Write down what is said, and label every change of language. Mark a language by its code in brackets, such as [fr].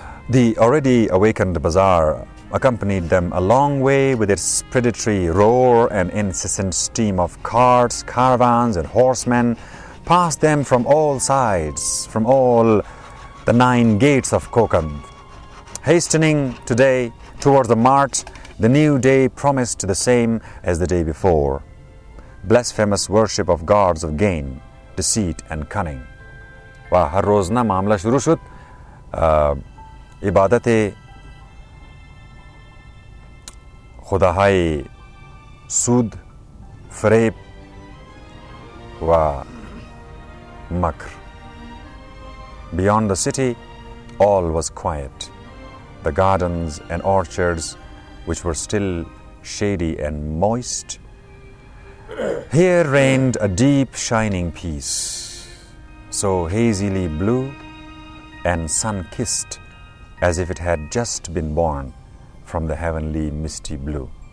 [en] The already awakened bazaar accompanied them a long way with its predatory roar and incessant stream of carts, caravans, and horsemen, passed them from all sides, from all the 9 gates of Kokand. Hastening today towards the mart, the new day promised the same as the day before. Blasphemous worship of gods of gain, deceit and cunning. [fa] و هر روز نه معامله شروع شد عبادت خداهای سود، فریب و مکر. [en] Beyond the city, all was quiet. The gardens and orchards, which were still shady and moist, here reigned a deep shining peace, so hazily blue and sun-kissed as if it had just been born from the heavenly misty blue.